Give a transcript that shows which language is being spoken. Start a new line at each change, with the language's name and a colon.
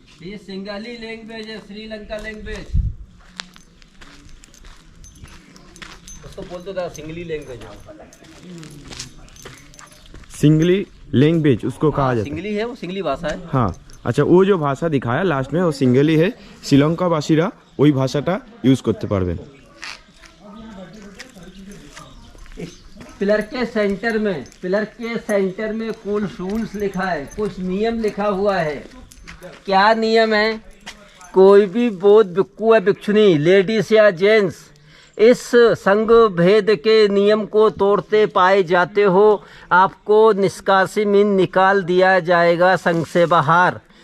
Hindi: ये सिंगाली लैंग्वेज है, श्रीलंका लैंग्वेज। उसको बोलते था सिंगली लैंग्वेज। सिंगली लैंग्वेज उसको कहा जाता है। सिंगली है, वो सिंगली भाषा है। हाँ अच्छा, वो जो भाषा दिखाया लास्ट में वो सिंगली है।
Bangla: श्रीलंकावासीरा ওই ভাষাটা ইউজ করতে পারবেন।
Hindi: पिलर के सेंटर में कुछ रूल्स लिखा है, कुछ नियम लिखा हुआ है। क्या नियम है? कोई भी बौद्ध भिक्खु या भिक्षुनी, लेडीज या जेंट्स, इस संघ भेद के नियम को तोड़ते पाए जाते हो, आपको निष्कासित में निकाल दिया जाएगा संघ से बाहर।